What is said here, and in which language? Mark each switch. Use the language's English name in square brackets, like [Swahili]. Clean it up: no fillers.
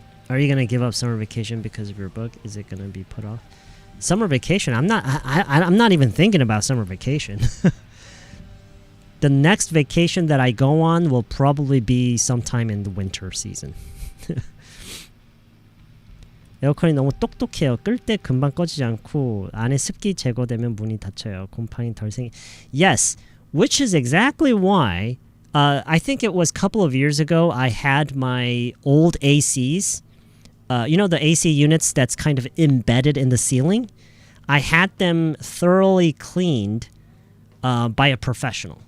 [English] Are you gonna give up summer vacation because of your book? Is it gonna be put off? Summer vacation? I'm not even thinking about summer vacation. The next vacation that I go on will probably be sometime in the winter season. [Korean] 에어컨이 너무 똑똑해요. 끌 때 금방 꺼지지 않고 안에 습기 제거되면 문이 닫혀요. 곰팡이 덜 생기. [English] Yes, which is exactly why I think it was a couple of years ago I had my old ACs. The AC units that's kind of embedded in the ceiling. I had them thoroughly cleaned by a professional.